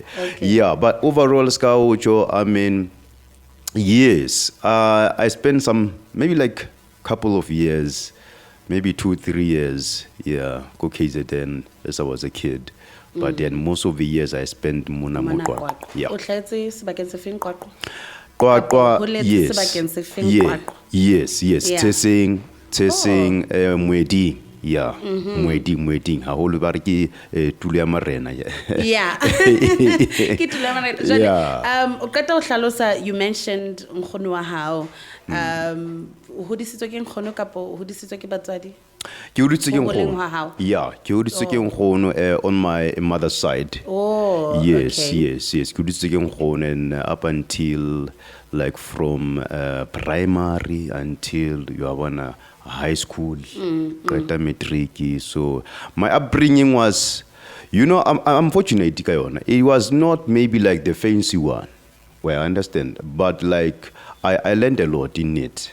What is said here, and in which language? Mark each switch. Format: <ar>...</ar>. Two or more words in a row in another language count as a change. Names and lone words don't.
<en>Yeah, but overall, yes, I spent maybe like couple of years, maybe 2-3 years, go KZN as I was a kid. But then most of the years I spent Qwaqwa. Yeah. Qwaqwa, yes. Tesing, Mwedi. Yeah, Mwedi.</en> <st>Haholo ba re ke tule ya marena. Yeah. Ke tule ya marena. Jwale, o kata o hlalosa,</st> <en>you mentioned nkgono wa hao.</en> <st>O hodisitswe ke nkgono kapo o hodisitswe ke batswadi? Ke hodisitswe ke nkgono. Yeah, ke hodisitswe ke nkgono</st> <en>on my mother's side. Oh, yes, okay. Yes.</en> <st>Ke hodisitswe ke nkgono,</st> <en>and up until like from primary until you are high school, matric. So my upbringing was, I'm fortunate, Kayona. It was not maybe like the fancy one, where I understand, but like I learned a lot in it.</en>